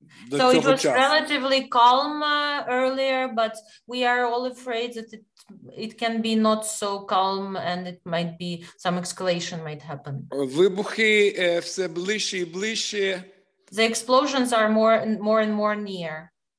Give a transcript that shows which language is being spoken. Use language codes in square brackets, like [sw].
[en] So it was relatively calm earlier, but we are all afraid that it can be not so calm, and it might be some escalation might happen. [uk] Вибухи все ближче і ближче. [en] The explosions are more and more near.